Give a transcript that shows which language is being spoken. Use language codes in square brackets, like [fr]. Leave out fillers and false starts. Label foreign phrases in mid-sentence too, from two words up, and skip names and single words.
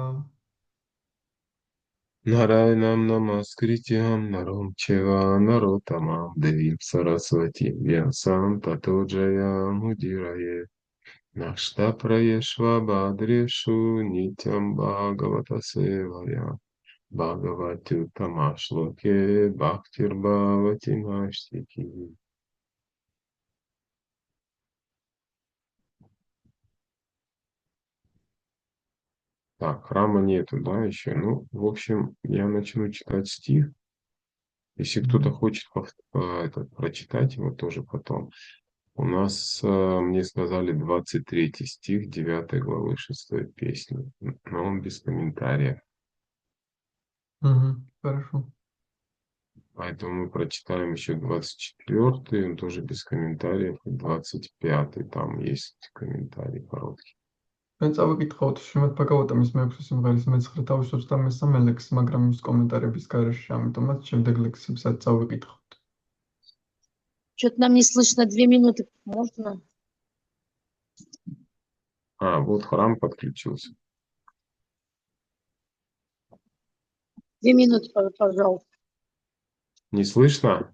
[sa] नारायणं नमस्कृत्य नरं चैव नरोत्तमम् देवीं सरस्वतीं व्यासं ततो जयम् उदीरयेत् नष्टप्रायेष्व भद्रेषु नित्यं भागवत सेवया भगवत्युत्तमश्लोके भक्तिर्भवति नैष्ठिकी. [ru] Так, храма нету, да, еще. Ну, в общем, я начну читать стих. Если кто-то хочет прочитать его тоже потом. У нас, мне сказали, 23 стих 9 главы 6 песни. Но он без комментариев. Хорошо. Поэтому мы прочитаем еще 24-й, он тоже без комментариев, и 25-й, там есть комментарий короткий. [ka] მე წავიკითხავთ შრიმად ბაგავატამის მეექვსე სიმღერის მეცხრე თავისუფლად 23 ლექსს, მაგრამ ის კომენტარების გარეშე, ამიტომაც შემდეგ ლექსებსაც წავიკითხავთ. [ru] Что-то нам не слышно, 2 минуты, можно? Вот храм подключился. 2 минуты, пожалуйста. Не слышно?